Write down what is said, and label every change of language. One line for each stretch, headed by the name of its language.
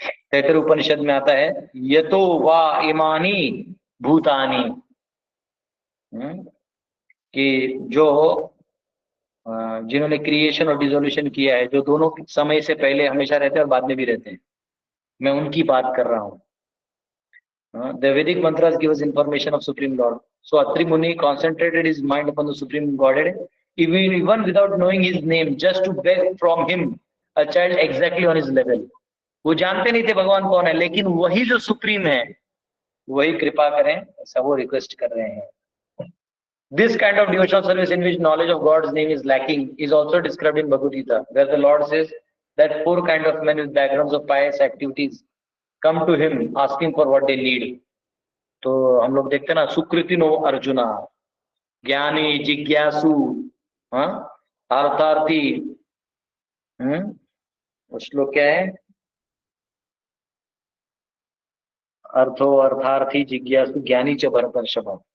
Hindi: तैतृ उपनिषद में आता है
Sanskrit: यतो वा इमानी भूतानी,
Hindi: कि जो जिन्होंने क्रिएशन और डिसोल्यूशन किया है, जो दोनों समय से पहले हमेशा रहते हैं और बाद में भी रहते हैं, मैं उनकी बात कर रहा हूँ।
English: The Vedic mantras give us information of Supreme Lord. So Atri Muni concentrated his mind upon the Supreme Godhead, even without knowing his name, just to beg from him a child exactly on his level.
Hindi: वो जानते नहीं थे भगवान कौन है, लेकिन वही जो सुप्रीम है वही कृपा करें, ऐसा वो रिक्वेस्ट कर रहे हैं।
English: This kind of devotional service in which knowledge of God's name is lacking is also described in Bhagavad Gita, where the Lord says that 4 kinds of men with backgrounds of pious activities come to him asking for what they need.
Hindi: तो हम लोग देखते ना, सुकृतिनो अर्जुना, ज्ञानी जिज्ञासु, अर्थार्थी, श्लोक क्या है,
Sanskrit: अर्थो अर्थार्थी जिज्ञासु ज्ञानी च भरतर्षभ।